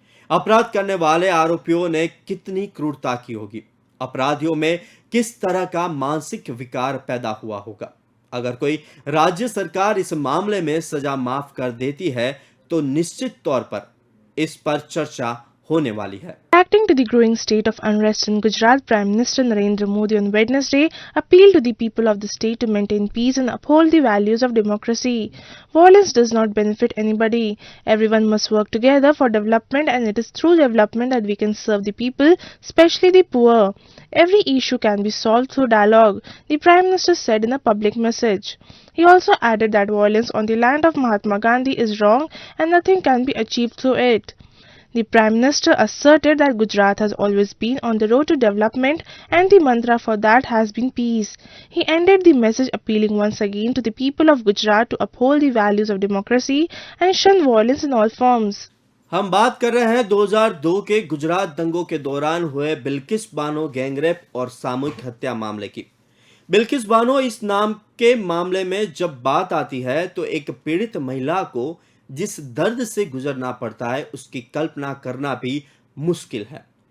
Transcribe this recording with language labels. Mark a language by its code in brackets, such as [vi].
[hi] अपराध करने वाले आरोपियों ने कितनी क्रूरता की होगी, अपराधियों में किस तरह का मानसिक विकार पैदा हुआ होगा। अगर कोई राज्य सरकार इस मामले में सजा माफ कर देती है तो निश्चित तौर पर इस पर चर्चा होने वाली है। [en] Reacting to the growing state of unrest in Gujarat, Prime Minister Narendra Modi on Wednesday appealed to the people of the state to maintain peace and uphold the values of democracy. Violence does not benefit anybody. Everyone must work together for development, and it is through development that we can serve the people, especially the poor. Every issue can be solved through dialogue, the Prime Minister said in a public message. He also added that violence on the land of Mahatma Gandhi is wrong and nothing can be achieved through it. The Prime Minister asserted that Gujarat has always been on the road to development and the mantra for that has been peace. He ended the message appealing once again to the people of Gujarat to uphold the values of democracy and shun violence in all forms. [hi] हम बात कर रहे हैं 2002 के गुजरात दंगों के दौरान हुए बिल्किस बानो गैंगरेप और सामूहिक हत्या मामले की। बिल्किस बानो इस नाम के मामले में जब बात आती है तो एक पीड़ित महिला को जिस दर्द से गुजरना पड़ता है, उसकी कल्पना करना भी मुश्किल है।